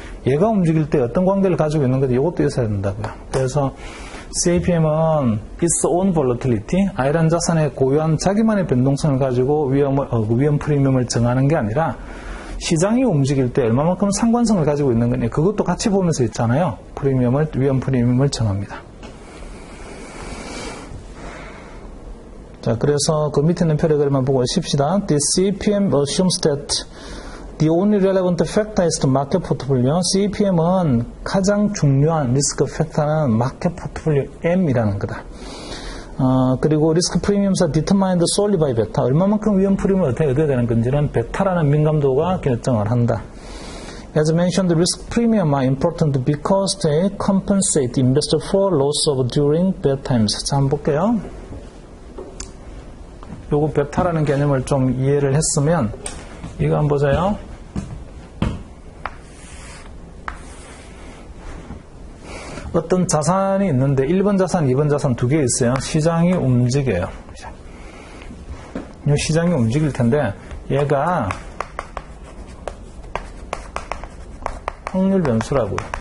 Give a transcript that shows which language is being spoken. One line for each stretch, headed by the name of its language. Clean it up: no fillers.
Korean: 얘가 움직일 때 어떤 관계를 가지고 있는 건지 이것도 있어야 된다고요. 그래서 CAPM은
English: its own volatility,
Korean: I란 자산의 고유한 자기만의 변동성을 가지고 위험 프리미엄을 정하는 게 아니라 시장이 움직일 때 얼마만큼 상관성을 가지고 있는 거니 그것도 같이 보면서 있잖아요. 위험 프리미엄을 정합니다. 자, 그래서 그 밑에 있는 패러그램만 보고 쉽시다.
English: The CAPM assumes that the only relevant factor is the market portfolio.
Korean: CAPM은 가장 중요한 리스크 팩터는 마켓 포트폴리오 M이라는 거다.
English: 그리고 리스크 프리미엄s are determined solely by 베타.
Korean: 얼마만큼 위험 프리미엄을 어떻게 얻어야 되는 건지는 베타라는 민감도가 결정을 한다.
English: As mentioned, risk premium are important because they compensate investor for loss of during bad times.
Korean: 자, 한번 볼게요. 요거 베타라는 개념을 좀 이해를 했으면 이거 한번 보세요. 어떤 자산이 있는데 1번 자산, 2번 자산 두 개 있어요. 시장이 움직여요. 이 시장이 움직일 텐데 얘가 확률 변수라고요.